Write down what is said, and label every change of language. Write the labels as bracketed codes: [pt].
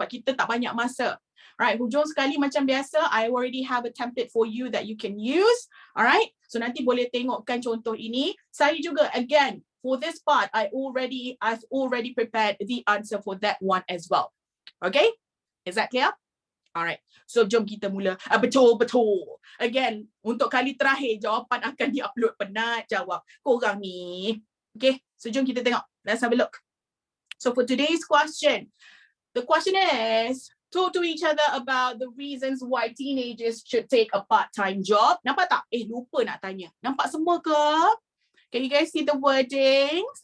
[ms] Sebab kita tak banyak masa. [en] Alright, [ms] hujung sekali macam biasa, [en] I already have a template for you that you can use. [ms] Alright, so nanti boleh tengokkan contoh ini. [en] Saya juga, again, for this part, I've already prepared the answer for that one as well. Okay? Is that clear? Alright. So [ms] jom kita mula. Betul. Again, untuk kali terakhir jawapan akan di-upload. Penat jawab korang ni. Okay? So jom kita tengok. [en] Let's have a look. So for today's question, the question is, talk to each other about the reasons why teenagers should take a part-time job. [ms] Nampak tak? Lupa nak tanya. Nampak semua ke? [en] Can you guys see the wordings?